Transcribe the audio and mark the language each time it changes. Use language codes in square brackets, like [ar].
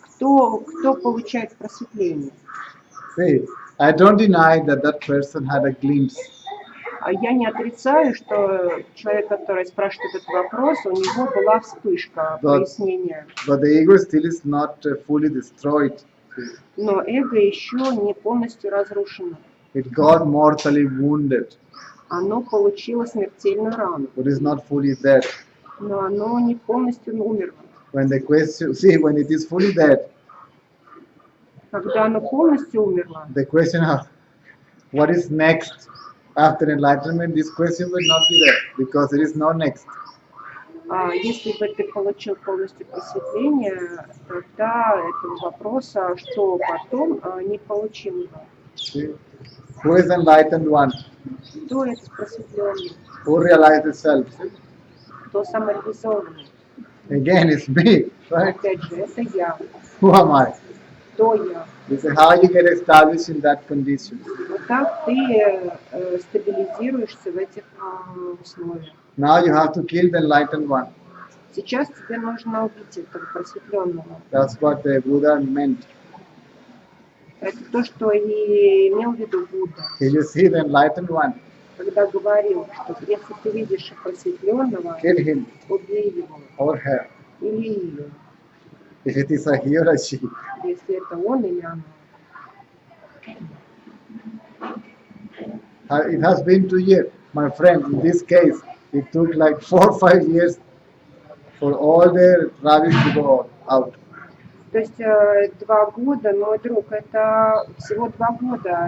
[ru] кто получает просветление? [en] See, I don't deny that that person had a glimpse. [ru] Я не отрицаю, что человек, который спрашивает этот вопрос, у него была вспышка прояснения. [en] But the ego still is not fully destroyed. [ru] Но эго еще не полностью разрушено. [en] It got mortally wounded, [ru] Оно получило смертельную рану, [en] but is not fully dead. [ru] но оно не полностью умерло. [en] When the question, see, when it is fully dead, [ru] Когда оно полностью умерло, [en] the question of what is next after enlightenment, this question will not be there because there is no next. [ru] если бы ты получил полностью просветление, тогда этого вопроса, что потом, не получил бы. [en] See? Who is enlightened one? [ru] Кто этот просветленный? [en] Who realized the self? [ru] Кто самореализованный? [en] Again, it's me, right? [ru] Опять же, это я. [en] Who am I? [ru] Кто я? [en] This is how you get established in that condition. [ru] Вот так ты стабилизируешься в этих условиях. [en] Now you have to kill the enlightened one. [ru] Сейчас тебе нужно убить этого просветленного. [en] That's what the Buddha meant. [ru] Это то, что и имел в виду Будда, [en] If you see the enlightened one, [ru] когда говорил, что если ты видишь просветленного, [en] kill him [ru] убей его [en] or her. [ru] или ее, [en] If it is a he or a she. [ru] если это он или она. [en] It has been 2 years. My friend, in this case, it took like 4 or 5 years for all the rubbish to go out. [ru] То есть 2 года, мой друг, это всего 2 года.